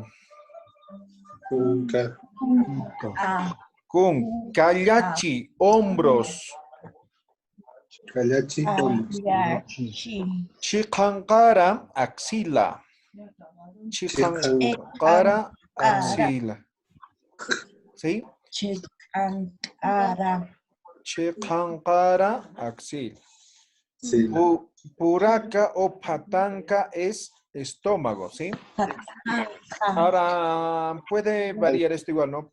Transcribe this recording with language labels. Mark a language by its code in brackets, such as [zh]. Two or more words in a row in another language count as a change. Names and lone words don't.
[es] Kunka. [qu] Kun, kallachi, [es] hombros. Kallachi. Chikanqara, axila. Chikanqara, axila. ¿Sí? Chikanqara, axila. Sí. Puraca o patanca es estómago, ¿sí? Ahora, puede variar esto igual, ¿no?